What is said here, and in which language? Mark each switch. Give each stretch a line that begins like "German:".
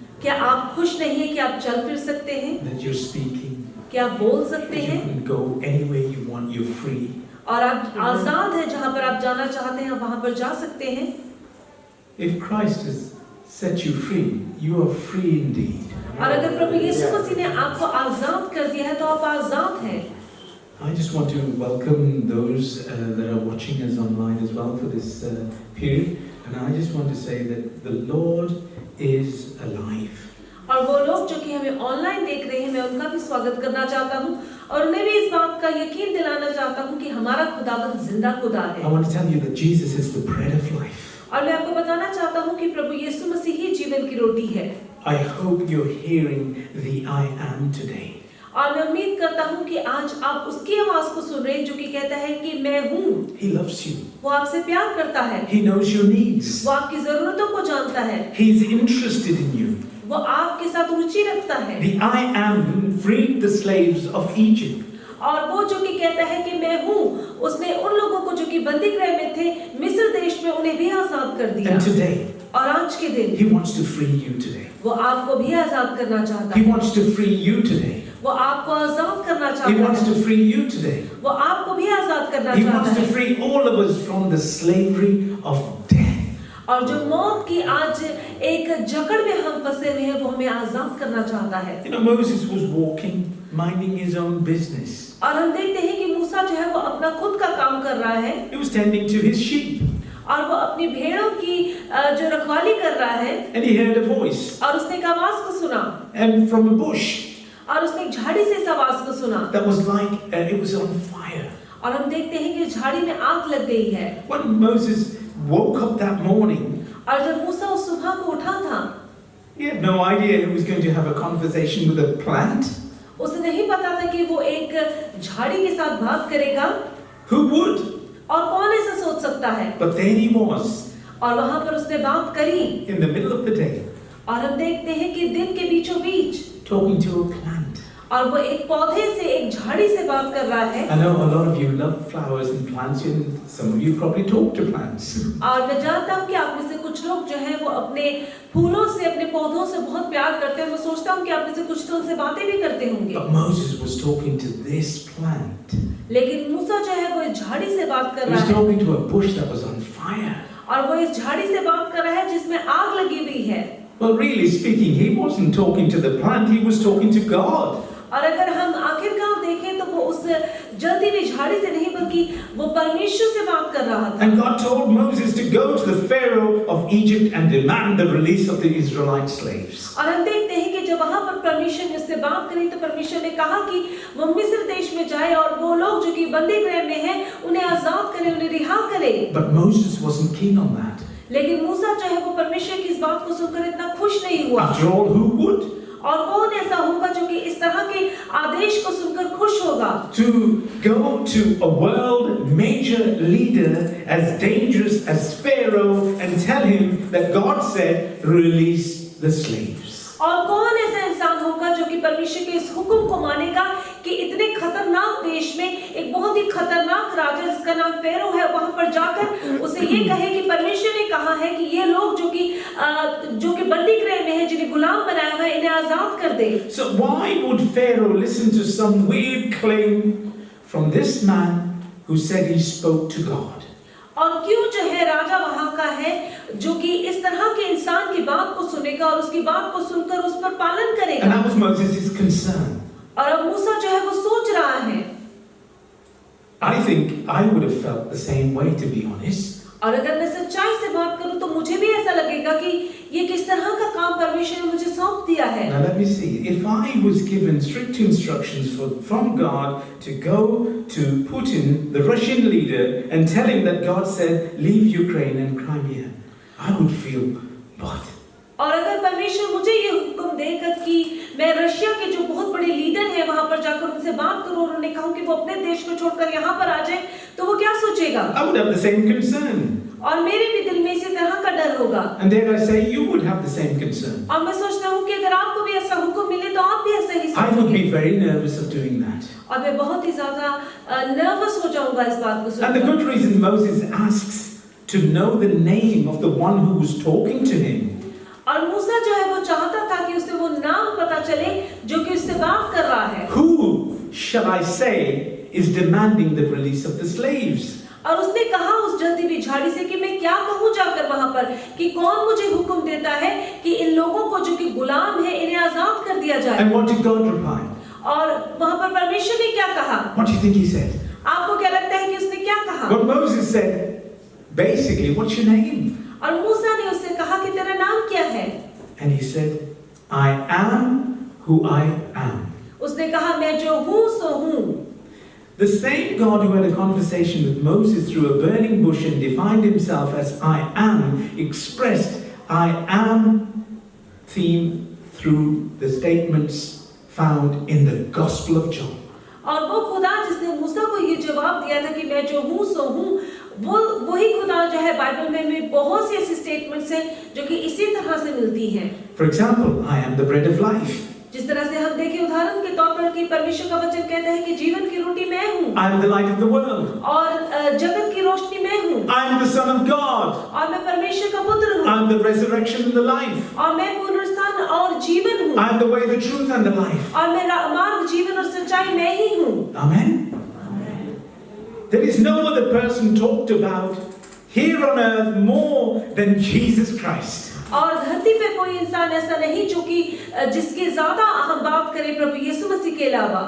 Hindi: क्या आप खुश नहीं है कि आप चल फिर सकते हैं,
English: that you're speaking,
Hindi: कि आप बोल सकते
English: that you
Hindi: हैं
English: can go anywhere you want, you're free?
Hindi: और आप आजाद हैं, जहां पर आप जाना चाहते हैं वहां पर जा सकते हैं।
English: If Christ has set you free, you are free indeed.
Hindi: और अगर प्रभु यीशु मसीह ने आपको आजाद कर दिया है तो आप आजाद हैं।
English: I just want to welcome those that are watching us online as well for this period, and I just want to say that the Lord is alive.
Hindi: और वो लोग जो कि हमें ऑनलाइन देख रहे हैं, मैं उनका भी स्वागत करना चाहता हूँ और उन्हें भी इस बात का यकीन दिलाना चाहता हूँ कि हमारा खुदावंद जिंदा खुदा
English: I
Hindi: है।
English: want to tell you that Jesus is the bread of life.
Hindi: और मैं आपको बताना चाहता हूँ कि प्रभु यीशु मसीह ही जीवन की रोटी है।
English: I hope you're hearing the I am today.
Hindi: और मैं उम्मीद करता हूँ कि आज आप उसकी आवाज को सुन रहे हैं जो कि कहता है कि मैं हूँ।
English: He loves you.
Hindi: वो आपसे प्यार करता है,
English: He knows your needs.
Hindi: वो आपकी जरूरतों को जानता है,
English: He's interested in you.
Hindi: वो आपके साथ रुचि रखता है।
English: The I am freed the slaves of Egypt.
Hindi: और वो जो कि कहता है कि मैं हूँ, उसने उन लोगों को जो कि बंदी गृह में थे मिस्र देश में, उन्हें भी आजाद कर दिया।
English: And today,
Hindi: और आज के दिन
English: He wants to free you today.
Hindi: वो आपको भी आजाद करना चाहता
English: He
Hindi: है।
English: wants to free you today.
Hindi: वो आपको आजाद करना
English: He
Hindi: चाहता
English: wants
Hindi: है।
English: to free you today.
Hindi: वो आपको भी आजाद करना
English: He
Hindi: चाहता
English: wants to
Hindi: है।
English: free all of us from the slavery of death.
Hindi: और जो मौत की आज एक जकड़ में हम फंसे हुए हैं, वो हमें आजाद करना चाहता है।
English: You know, Moses was walking, minding his own business.
Hindi: और हम देखते हैं कि मूसा जो है वो अपना खुद का काम कर रहा है
English: He was tending to his sheep,
Hindi: और वो अपनी भेड़ों की जो रखवाली कर रहा है।
English: and he heard a voice,
Hindi: और उसने एक आवाज को सुना
English: and from a bush
Hindi: और उसने एक झाड़ी से इस आवाज को सुना
English: that was like it was on fire.
Hindi: और हम देखते हैं कि झाड़ी में आग लग गई है।
English: When Moses woke up that morning,
Hindi: और जब मूसा उस सुबह को उठा था,
English: he had no idea he was going to have a conversation with a plant.
Hindi: उसे नहीं पता था कि वो एक झाड़ी के साथ बात करेगा।
English: Who would?
Hindi: और कौन ऐसा सोच सकता है?
English: But there he was,
Hindi: और वहां पर उसने बात करी
English: in the middle of the day,
Hindi: और हम देखते हैं कि दिन के बीचों बीच
English: talking to a plant.
Hindi: और वो एक पौधे से, एक झाड़ी से बात कर रहा है।
English: I know a lot of you love flowers and plants, and some of you probably talk to plants.
Hindi: और मैं जानता हूँ कि आप में से कुछ लोग जो हैं वो अपने फूलों से, अपने पौधों से बहुत प्यार करते हैं। मैं सोचता हूँ कि आप में से कुछ तो उनसे बातें भी करते होंगे।
English: But Moses was talking to this plant.
Hindi: लेकिन मूसा जो है वो इस झाड़ी से बात कर
English: He
Hindi: रहा
English: was
Hindi: है
English: talking to a bush that was on fire.
Hindi: और वो इस झाड़ी से बात कर रहा है जिसमें आग लगी हुई है।
English: Well, really speaking, he wasn't talking to the plant, he was talking to God.
Hindi: और अगर हम आखिरकार देखें तो वो उस जलती हुई झाड़ी से नहीं बल्कि वो परमेश्वर से बात कर रहा था।
English: And God told Moses to go to the Pharaoh of Egypt and demand the release of the Israelite slaves.
Hindi: और हम देखते हैं कि जब वहां पर परमेश्वर ने उससे बात करी तो परमेश्वर ने कहा कि वो मिस्र देश में जाए और वो लोग जो कि बंदी गृह में हैं उन्हें आजाद करे, उन्हें रिहा करे।
English: But Moses wasn't keen on that.
Hindi: लेकिन मूसा जो है वो परमेश्वर की इस बात को सुनकर इतना खुश नहीं हुआ।
English: After all, who would?
Hindi: और कौन ऐसा होगा जो कि इस तरह के आदेश को सुनकर खुश होगा?
English: To go to a world major leader as dangerous as Pharaoh and tell him that God said, release the slaves.
Hindi: और कौन ऐसा इंसान होगा जो कि परमेश्वर के इस हुक्म को मानेगा कि इतने खतरनाक देश में एक बहुत ही खतरनाक राजा जिसका नाम फेरो है वहां पर जाकर उसे ये कहे कि परमेश्वर ने कहा है कि ये लोग जो कि बंदी गृह में हैं, जिन्हें गुलाम बनाया हुआ है, इन्हें आजाद कर दे।
English: So why would Pharaoh listen to some weird claim from this man who said he spoke to God?
Hindi: और क्यों जो है राजा वहां का है जो कि इस तरह के इंसान की बात को सुनेगा और उसकी बात को सुनकर उस पर पालन
English: And
Hindi: करेगा?
English: that was Moses' concern.
Hindi: और अब मूसा जो है वो सोच रहा है।
English: I think I would have felt the same way, to be honest.
Hindi: और अगर मैं सच्चाई से बात करूं तो मुझे भी ऐसा लगेगा कि ये किस तरह का काम परमेश्वर ने मुझे सौंप दिया है।
English: Now let me see. If I was given strict instructions from God to go to Putin, the Russian leader, and tell him that God said, leave Ukraine and Crimea, I would feel, what?
Hindi: और अगर परमेश्वर मुझे ये हुक्म देगा कि मैं Russia के जो बहुत बड़े लीडर हैं वहां पर जाकर उनसे बात करूं और उन्हें कहूं कि वो अपने देश को छोड़कर यहाँ पर आ जाए, तो वो क्या सोचेगा?
English: I would have the same concern.
Hindi: और मेरे भी दिल में इसी तरह का डर होगा।
English: And dare I say, you would have the same concern.
Hindi: और मैं सोचता हूँ कि अगर आपको भी ऐसा हुक्म मिले तो आप भी ऐसा ही
English: I would
Hindi: सोचेंगे।
English: be very nervous of doing that.
Hindi: और मैं बहुत ही ज्यादा नर्वस हो जाऊंगा इस बात को
English: And the
Hindi: सुनकर।
English: good reason Moses asks to know the name of the one who was talking to him.
Hindi: और मूसा जो है वो चाहता था कि उसे वो नाम पता चले जो कि उससे बात कर रहा है।
English: Who, shall I say, is demanding the release of the slaves?
Hindi: और उसने कहा उस जलती हुई झाड़ी से कि मैं क्या कहूँ जाकर वहां पर कि कौन मुझे हुक्म देता है कि इन लोगों को जो कि गुलाम है इन्हें आजाद कर दिया जाए।
English: And what did God reply?
Hindi: और वहां पर परमेश्वर ने क्या कहा?
English: What do you think he said?
Hindi: आपको क्या लगता है कि उसने क्या कहा?
English: What Moses said, basically, what's your name?
Hindi: और मूसा ने उससे कहा कि तेरा नाम क्या है?
English: And he said, I am who I am.
Hindi: उसने कहा मैं जो हूँ सो हूँ।
English: The same God who had a conversation with Moses through a burning bush and defined himself as I am, expressed I am theme through the statements found in the Gospel of John.
Hindi: और वो खुदा जिसने मूसा को ये जवाब दिया था कि मैं जो हूँ सो हूँ, वो वही खुदा जो है बाइबल में बहुत सी ऐसी स्टेटमेंट्स हैं जो कि इसी तरह से मिलती हैं।
English: For example, I am the bread of life.
Hindi: जिस तरह से हम देखें उदाहरण के तौर पर कि परमेश्वर का वचन कहता है कि जीवन की रोटी मैं हूँ
English: I am the light of the world.
Hindi: और जगत की रोशनी मैं हूँ
English: I am the Son of God.
Hindi: और मैं परमेश्वर का पुत्र हूँ
English: I am the resurrection and the life.
Hindi: और मैं पुनरुत्थान और जीवन हूँ
English: I am the way, the truth, and the life.
Hindi: और मैं मार्ग जीवन और सच्चाई मैं ही हूँ।
English: Amen. There is no other person talked about here on earth more than Jesus Christ.
Hindi: और धरती पे कोई इंसान ऐसा नहीं जो कि जिसके ज्यादा हम बात करें प्रभु यीशु मसीह के अलावा।